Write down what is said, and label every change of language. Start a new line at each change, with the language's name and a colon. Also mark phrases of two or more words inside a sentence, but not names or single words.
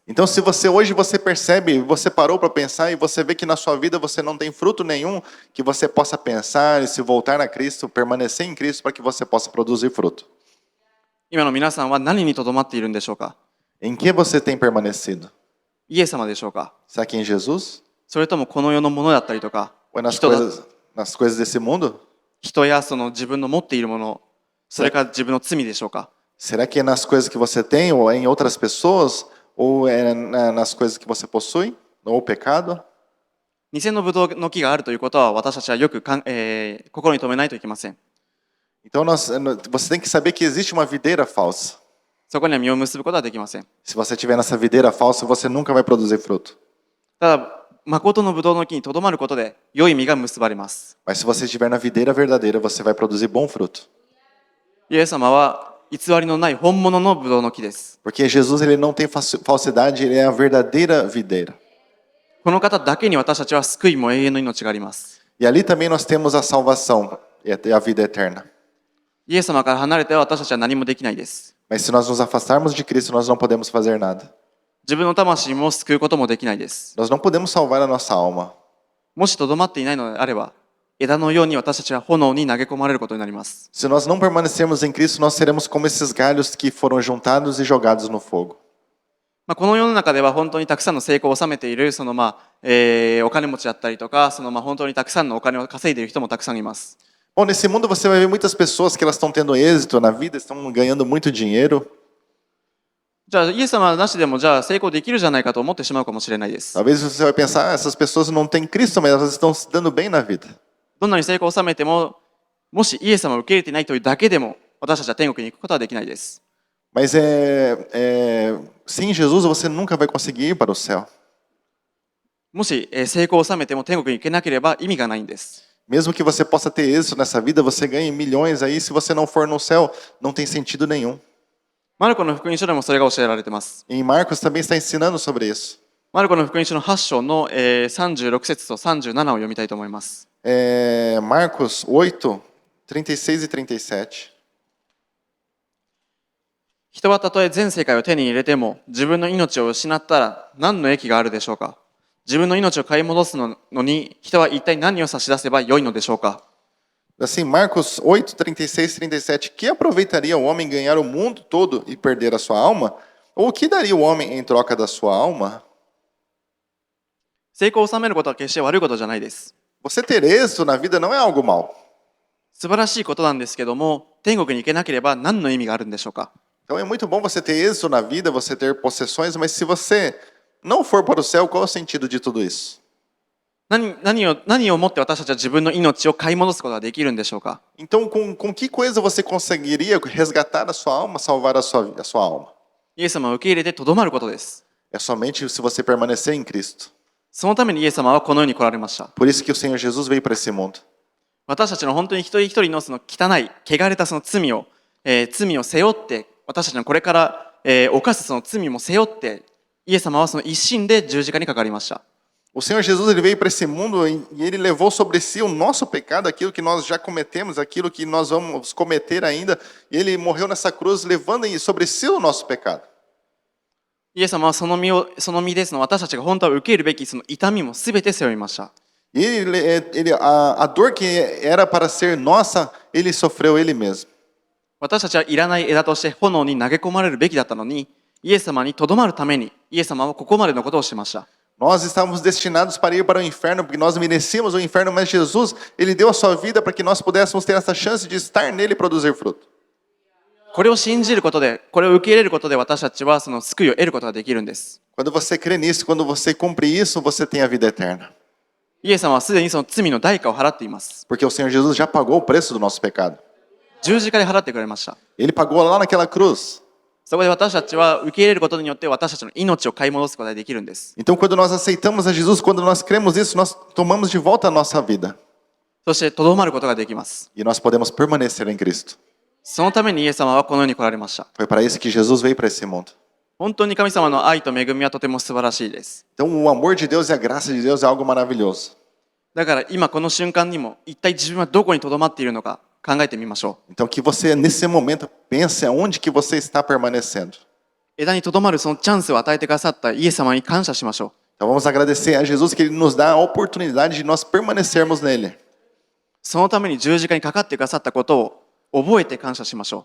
Portuguese: Então, se hoje você percebe, você parou para pensar e você vê que na sua vida você não tem fruto nenhum, que você possa pensar e se voltar a Cristo, permanecer em Cristo para que você possa produzir fruto.
Japanese: 今の皆さんは何にとどまっているんでしょうか。
Portuguese: Em que você tem permanecido?
Japanese: イエス様でしょうか。
Portuguese: Será que em Jesus?
Japanese: それともこの世のものだったりとか、
Portuguese: Ou nas
Japanese: 人だ
Portuguese: nas coisas desse mundo?
Japanese: 人やその自分の持っているもの、それから自分の罪でしょうか。
Portuguese: Será que é nas coisas que você tem, ou é em outras pessoas, ou é nas coisas que você possui, ou o pecado?
Japanese: 偽のブドウの木があるということは私たちはよく心に留めないといけません。
Portuguese: Então, você tem que saber que existe uma videira falsa.
Japanese: そこには実を結ぶことはできません。
Portuguese: Se você estiver nessa videira falsa, você nunca vai produzir fruto.
Japanese: ただ、誠のブドウの木にとどまることで良い実が結ばれます。
Portuguese: Mas se você estiver na videira verdadeira, você vai produzir bom fruto.
Japanese: イエス様は偽りのない本物のブドウの木です。
Portuguese: Porque Jesus, ele não tem falsidade, ele é a verdadeira videira.
Japanese: この方だけに私たちは救いも永遠の命があります。
Portuguese: E ali também nós temos a salvação e a vida eterna.
Japanese: イエス様から離れては私たちは何もできないです。
Portuguese: Mas se nós nos afastarmos de Cristo, nós não podemos fazer nada.
Japanese: 自分の魂も救うこともできないです。
Portuguese: Nós não podemos salvar a nossa alma.
Japanese: もしとどまっていないのであれば、枝のように私たちは炎に投げ込まれることになります。
Portuguese: Se nós não permanecermos em Cristo, nós seremos como esses galhos que foram juntados e jogados no fogo.
Japanese: この世の中では本当にたくさんの成功を収めているお金持ちだったりとか、本当にたくさんのお金を稼いでいる人もたくさんいます。
Portuguese: Bom, nesse mundo você vai ver muitas pessoas que elas estão tendo êxito na vida, estão ganhando muito dinheiro.
Japanese: じゃあイエス様なしでもじゃあ成功できるじゃないかと思ってしまうかもしれないです。
Portuguese: Talvez você vai pensar, essas pessoas não têm Cristo, mas elas estão se dando bem na vida.
Japanese: どんなに成功を収めても、もしイエス様を受け入れていないというだけでも、私たちは天国に行くことはできないです。
Portuguese: Mas sem Jesus você nunca vai conseguir ir para o céu.
Japanese: もし成功を収めても天国に行けなければ意味がないんです。
Portuguese: Mesmo que você possa ter êxito nessa vida, você ganhe milhões aí, se você não for no céu, não tem sentido nenhum.
Japanese: マルコの福音書でもそれが教えられています。
Portuguese: Em Marcos também está ensinando sobre isso.
Japanese: マルコの福音書の8章の36節と37を読みたいと思います。
Portuguese: Marcos 8, 36 e 37.
Japanese: 人はたとえ全世界を手に入れても自分の命を失ったら何の益があるでしょうか。自分の命を買い戻すのに人は一体何を差し出せばよいのでしょうか。
Portuguese: Assim, Marcos 8, 36 e 37. Que aproveitaria o homem ganhar o mundo todo e perder a sua alma? Ou o que daria o homem em troca da sua alma?
Japanese: 成功を収めることは決して悪いことじゃないです。
Portuguese: Você ter êxito na vida não é algo mal.
Japanese: 素晴らしいことなんですけども、天国に行けなければ何の意味があるんでしょうか。
Portuguese: Então é muito bom você ter êxito na vida, você ter possessões, mas se você não for para o céu, qual é o sentido de tudo isso?
Japanese: 何をもって私たちは自分の命を買い戻すことができるんでしょうか。
Portuguese: Então, com que coisa você conseguiria resgatar a sua alma, salvar a sua alma?
Japanese: イエス様を受け入れてとどまることです。
Portuguese: É somente se você permanecer em Cristo.
Japanese: そのためにイエス様はこの世に来られました。
Portuguese: Por isso que o Senhor Jesus veio para esse mundo.
Japanese: 私たちの本当に一人一人のその汚い、汚れたその罪を背負って、私たちのこれから、犯すその罪も背負って、イエス様はその一心で十字架にかかりました。
Portuguese: O Senhor Jesus ele veio para esse mundo e ele levou sobre si o nosso pecado, aquilo que nós já cometemos, aquilo que nós vamos cometer ainda. E ele morreu nessa cruz levando sobre si o nosso pecado.
Japanese: イエス様はその身ですの私たちが本当は受けるべきその痛みもすべて背負いました。
Portuguese: E a dor que era para ser nossa, ele sofreu ele mesmo.
Japanese: 私たちはいらない枝として炎に投げ込まれるべきだったのに、イエス様にとどまるためにイエス様はここまでのことをしました。
Portuguese: Nós estávamos destinados para ir para o inferno, porque nós merecíamos o inferno, mas Jesus, ele deu a sua vida para que nós pudéssemos ter essa chance de estar nele e produzir fruto.
Japanese: これを信じることで、これを受け入れることで私たちはその救いを得ることができるんです。
Portuguese: Quando você crê nisso, quando você cumpre isso, você tem a vida eterna.
Japanese: イエス様はすでにその罪の代価を払っています。
Portuguese: Porque o Senhor Jesus já pagou o preço do nosso pecado.
Japanese: 十字架で払ってくれました。
Portuguese: Ele pagou lá naquela cruz.
Japanese: そこで私たちは受け入れることによって私たちの命を買い戻すことができるんです。
Portuguese: Então, quando nós aceitamos a Jesus, quando nós cremos isso, nós tomamos de volta a nossa vida.
Japanese: そしてとどまることができます。
Portuguese: E nós podemos permanecer em Cristo.
Japanese: そのためにイエス様はこの世に来られました。
Portuguese: Foi para isso que Jesus veio para esse mundo.
Japanese: 本当に神様の愛と恵みはとても素晴らしいです。
Portuguese: Então, o amor de Deus e a graça de Deus é algo maravilhoso.
Japanese: だから今この瞬間にも一体自分はどこにとどまっているのか考えてみましょう。
Portuguese: Então, que você, nesse momento, pense aonde que você está permanecendo.
Japanese: 枝にとどまるそのチャンスを与えてくださったイエス様に感謝しましょう。
Portuguese: Então, vamos agradecer a Jesus que Ele nos dá a oportunidade de nós permanecermos nele.
Japanese: そのために十字架にかかってくださったことを覚えて感謝しましょ